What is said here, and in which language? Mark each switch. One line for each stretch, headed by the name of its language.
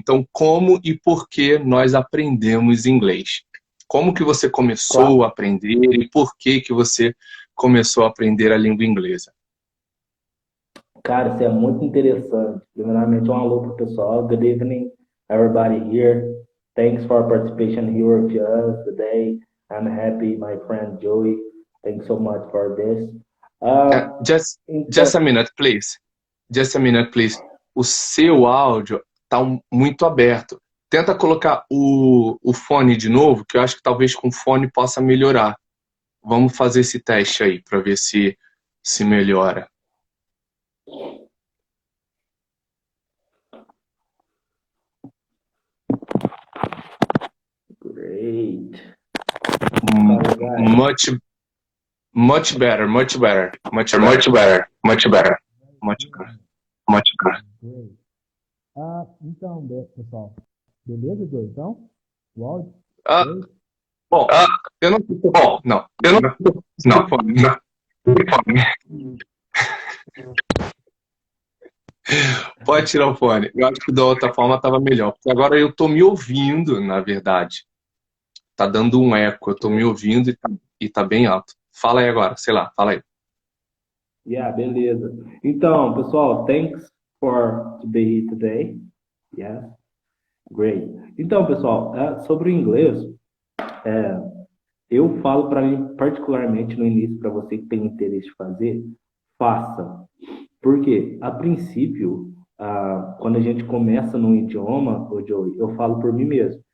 Portuguese: Então, como e por que nós aprendemos inglês? Como que você claro, começou a aprender e por que você começou a aprender a língua inglesa? cara, isso é muito interessante. Primeiramente, um alô pro pessoal.
English: Good evening, everybody here. Thanks for participation here with us today. I'm happy, my friend Joey. Thanks so much for this. Uh, Uh, just,
Portuguese: então,
English: just a minute, please. Just a minute, please.
Portuguese: O seu áudio está muito aberto. Tenta colocar o fone de novo, que eu acho que talvez com fone possa melhorar. Vamos fazer esse teste aí para ver se melhora.
English: great. guys? Much, much better, much better, much better, much better, much better, much better, much better. Great.
Portuguese: Então, pessoal, beleza, Joe? Então, o áudio? Ah,
English: Great.
Portuguese: bom, eu não, bom, não, eu não, não, não, pode tirar o fone. Eu acho que da outra forma estava melhor, porque agora eu tô me ouvindo, na verdade. Tá dando um eco, eu tô me ouvindo e tá bem alto. Fala aí agora, sei lá, fala aí.
English: Yeah,
Portuguese: beleza. Então, pessoal,
English: thanks for to be here today. Yeah, great.
Portuguese: Então, pessoal, sobre o inglês, eu falo para mim, particularmente no início, para você que tem interesse de fazer, faça. Porque, a princípio, quando a gente começa num idioma, ô Joey, eu falo por mim mesmo.